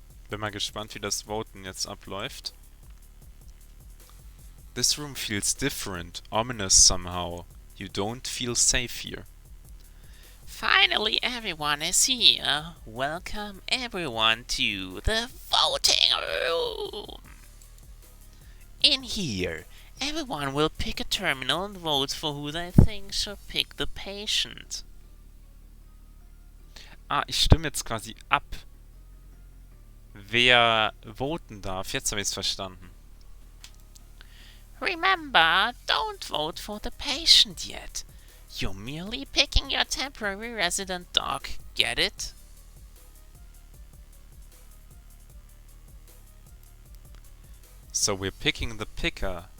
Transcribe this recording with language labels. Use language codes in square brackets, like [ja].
[de] Bin mal gespannt, wie das Voten jetzt abläuft. [en] This room feels different, ominous somehow. You don't feel safe here. Finally, everyone is here. Welcome everyone to the voting room. In here, everyone will pick a terminal and vote for who they think should pick the patient. [de] Ah, ich stimme jetzt quasi ab, wer voten darf. Jetzt habe ich es verstanden. [en] Remember, don't vote for the patient yet. You're merely picking your temporary resident dog. Get it? So we're picking the picker.